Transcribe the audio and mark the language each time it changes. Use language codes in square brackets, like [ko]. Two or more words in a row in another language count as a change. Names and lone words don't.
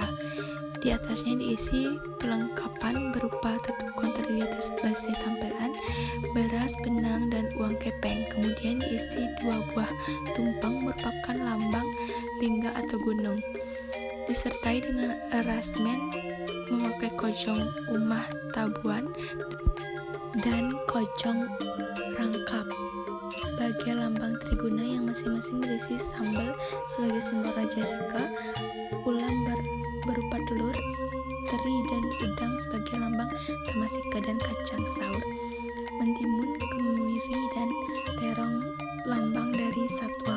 [id] Di atasnya diisi perlengkapan berupa tetukon terdiri atas base tampilan, beras, benang, dan uang kepeng. Kemudian diisi 2 buah tumpeng merupakan lambang lingga atau gunung. Disertai dengan erasmen memakai kojong umah tabuan dan kojong rangkap sebagai lambang triguna yang masing-masing berisi sambal sebagai simbol rajasika, ulam berupa telur, teri, dan udang sebagai lambang tamasika, dan kacang saur, mentimun, kemiri, dan terong lambang dari satwam.